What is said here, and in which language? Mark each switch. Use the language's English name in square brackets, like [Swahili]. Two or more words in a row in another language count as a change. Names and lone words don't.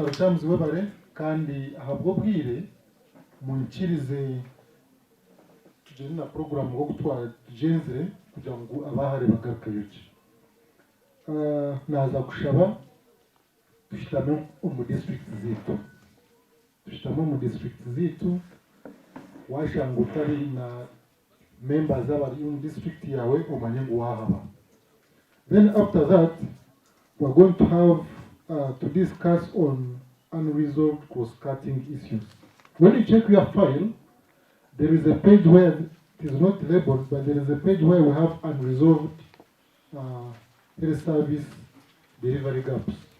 [Nyankole] Luchamuzi we bale kandi ahabwo bwire munkirize tugire na program go kutwara tugenzere kugira ngo abahare bagaruke yuki. Naza kushaba tushitame mu district zitu washanga utari na members abari mu district yawe umanye ngo wahaba. [English] Then after that we're going to have to discuss on unresolved cross-cutting issues. When you check your file, there is a page where it is not labeled, but there is a page where we have unresolved health service delivery gaps.